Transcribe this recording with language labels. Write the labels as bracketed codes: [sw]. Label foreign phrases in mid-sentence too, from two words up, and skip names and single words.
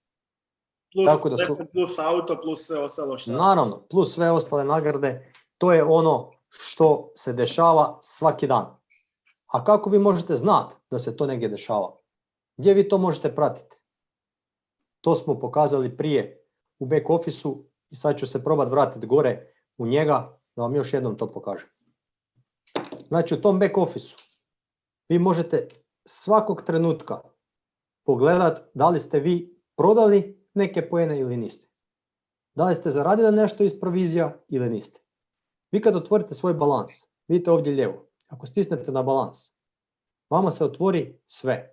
[hr] Tako da plus auto, plus sve ostalo što. Naravno, plus sve ostale nagrade, to je ono što se dešava svaki dan. A kako vi možete znati da se to negdje dešava? Gdje vi to možete pratiti? To smo pokazali prije u [en] back office- [hr] u i sad ću se probati vratiti gore u njega da vam još jednom to pokažem. Znači u tom [en] back office- [hr] u vi možete svakog trenutka pogledati da li ste vi prodali neke poene ili niste. Da li ste zaradili nešto iz provizija ili niste. Vi kad otvorite svoj balans, vidite ovdje lijevo, ako stisnete na balans, vama se otvori sve.